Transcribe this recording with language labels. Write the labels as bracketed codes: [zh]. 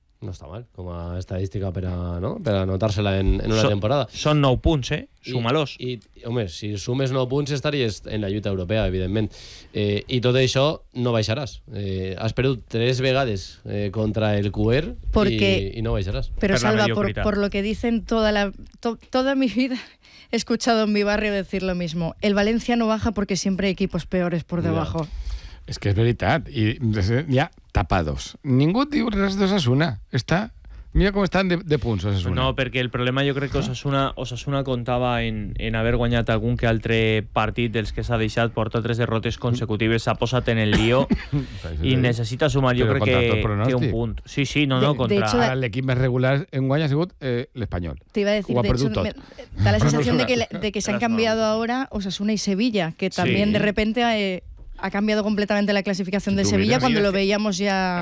[ca] No està mal, com a estadística per a anotar-se-la en una temporada. Són 9 punts, suma-los. I, home, si sumes 9 punts estaries en la lluita europea, evidentment. I tot això no baixaràs. Has perdut 3 vegades contra el QR i no baixaràs. [es] Però, Salva, por lo que dicen toda mi vida... He escuchado en mi barrio decir lo mismo. El Valencia no baja porque siempre hay equipos peores por debajo. [ca] Es que es veritat. I ja... tapados. Ningú diu res d'Osasuna. Està... Mira com estan de punts, Osasuna. No, perquè el problema jo crec que Osasuna comptava en haver guanyat algun que altre partit dels que s'ha deixat, porta tres derrotes consecutives, s'ha posat en el lío i necessita sumar, jo crec que té un punt. Sí, sí, no, contra... Ara l'equip més regular en guany ha sigut l'Espanyol. [es] Te iba a decir, de hecho, da la sensación de que se han cambiado ahora Osasuna y Sevilla, que también de repente... ha cambiado completamente la clasificación de Sevilla cuando lo veíamos ya...